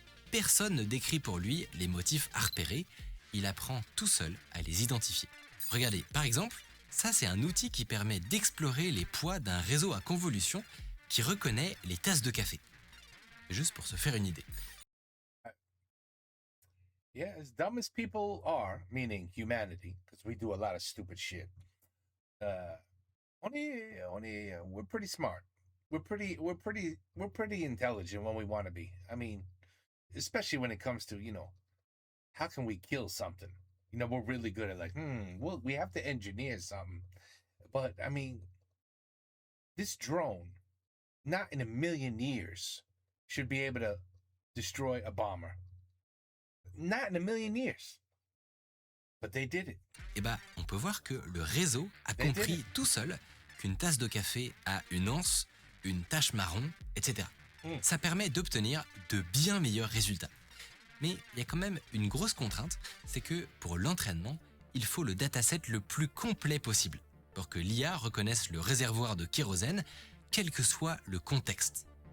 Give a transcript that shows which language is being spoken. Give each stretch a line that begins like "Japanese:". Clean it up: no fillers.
French: Personne ne décrit pour lui les motifs à repérer, il apprend tout seul à les identifier. Regardez, par exemple, ça c'est un outil qui permet d'explorer les poids d'un réseau à convolution qui reconnaît les tasses de café. Juste pour se faire une idée.
English: Yeah, as dumb as people are, meaning humanity, because we do a lot of stupid shit. We're pretty smart. We're pretty intelligent when we want to be. I mean, especially when it comes to, how can we kill something? We're really good at well, we have to engineer something. But I mean, this drone, not in a million years, should be able to destroy a bomber. Not in a million years. But they did it.
French: Eh ben, on peut voir que le réseau a compris tout seul qu'une tasse de café a une anse, une tache marron, etc. Ça permet d'obtenir de bien meilleurs résultats. Mais il y a quand même une grosse contrainte, c'est que pour l'entraînement, il faut le dataset le plus complet possible pour que l'IA reconnaisse le réservoir de kérosène, quel que soit le contexte.